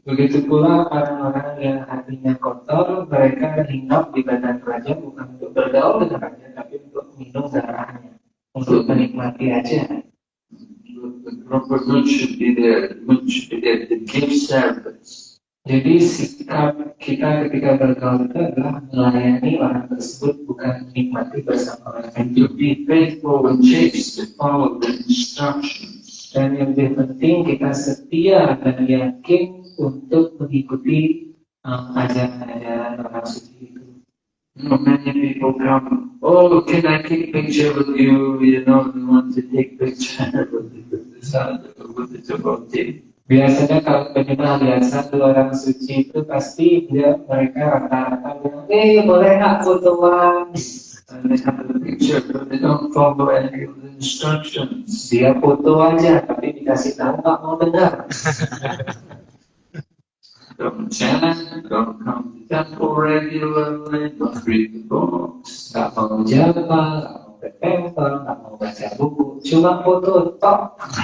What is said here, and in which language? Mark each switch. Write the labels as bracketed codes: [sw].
[id] Begitu pula orang-orang yang hatinya kotor, mereka hinggap di badan raja bukan untuk bergaul dengan raja, tapi untuk minum darahnya, untuk menikmati aja. [en] The proper mood should be there, to give service. [id] Jadi sikap kita ketika bergaul itu adalah melayani orang tersebut, bukan menikmati bersama orang lain. [en] To be faithful and chaste, to follow the instructions. [id] Dan yang lebih penting kita setia dan yakin untuk mengikuti ajaran-ajaran orang suci itu. [en] Many people come, oh, can I take picture with you? You want to take picture with the devotee. [id] Biasanya kalau penyembah lihat satu orang suci itu pasti mereka rata-rata bilang, boleh nggak fotoan? [en] And they have the picture, but they don't follow any of the instructions. [id] Dia foto aja, tapi dikasih tahu nggak mau dengar. [en] Don't chant, don't come to temple regularly, don't read the books. [id] Nggak mau japa, nggak mau ke temple, nggak mau baca buku, cuma foto top.